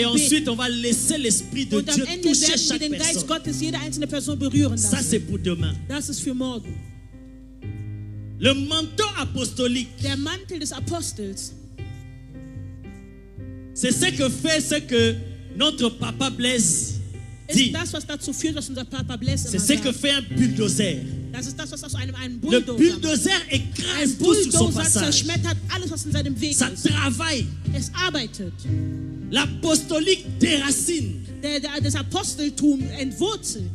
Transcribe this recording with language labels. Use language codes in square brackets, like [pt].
[fr] et ensuite, on va laisser l'Esprit de Dieu toucher chaque [de] den [fr] personne. [de] Geist Gottes jede einzelne Person berühren lassen. [fr] Ça, c'est pour demain. [de] Das ist für morgen. [fr] Le manteau apostolique, [de] der Mantel des Apostels, [fr] c'est ce que notre papa Blaise dit. [de] Das, was dazu führt, was unser Papa Blaise [fr] c'est ce que fait un bulldozer. [de] Das ist das, was aus einem [fr] Le bulldozer écrase tout sur son passage. [de] Zerschmettert alles, was in seinem Weg [fr] Ça [de] ist. [fr] travaille. [de] Es arbeitet. [fr] L'apostolique déracine. [de] Das Aposteltum entwurzelt